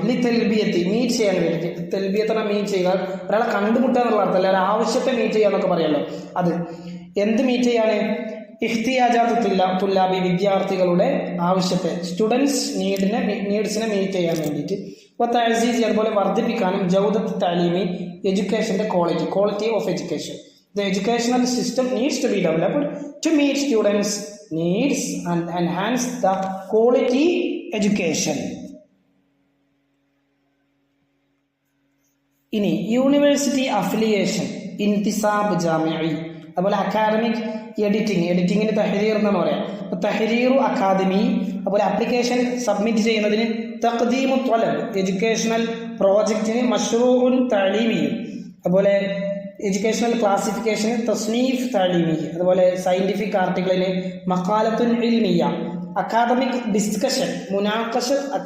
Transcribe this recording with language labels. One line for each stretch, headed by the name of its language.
Malayalam: ലി തെൽബിയത്തി മീറ്റ് ചെയ്യാൻ വേണ്ടിയിട്ട്. തെൽബിയത്തിനെ മീറ്റ് ചെയ്യുക, ഒരാളെ കണ്ടുമുട്ടുക എന്നുള്ള അർത്ഥമല്ല, ഒരു ആവശ്യത്തെ മീറ്റ് ചെയ്യുക എന്നൊക്കെ പറയാമല്ലോ. അത് എന്ത് മീറ്റ് ചെയ്യാണ്? ഇഖ്തിയാജാത്ത് തുല്ലാബി വിദ്യാർത്ഥികളുടെ ആവശ്യത്തെ, സ്റ്റുഡൻസ് നീഡ്സിനെ മീറ്റ് ചെയ്യാൻ വേണ്ടിയിട്ട്. അപ്പോൾ തഅസീസ് അതുപോലെ വർദ്ധിപ്പിക്കാനും. ജൗദത്ത് താലീമി എഡ്യൂക്കേഷൻ്റെ quality of education.
English: The educational system needs to be developed to meet students' needs and enhance the quality education.
Malayalam: ഇനി യൂണിവേഴ്സിറ്റി അഫിലിയേഷൻ, ഇൻതിസാബ് ജാമിഇ, അതുപോലെ അക്കാദമിക് എഡിറ്റിങ്ങിന് തഹരീർ എന്നാണ് പറയാം. അപ്പോൾ തഹരീറു അക്കാദമി, അതുപോലെ ആപ്ലിക്കേഷൻ സബ്മിറ്റ് ചെയ്യുന്നതിന് തഖ്ദീമു ത്വലബ്, എഡ്യൂക്കേഷണൽ പ്രോജക്റ്റിന് മഷ്റൂഉൻ തഅലീമിയും, അതുപോലെ എഡ്യൂക്കേഷണൽ ക്ലാസിഫിക്കേഷന് തസ്നീഫ് താലീമി, അതുപോലെ സയൻറ്റിഫിക് ആർട്ടിക്കിളിന് മഖാലത്തുൻ ഇൽമിയ, അക്കാദമിക് ഡിസ്കഷൻ മുനാഖശത്തു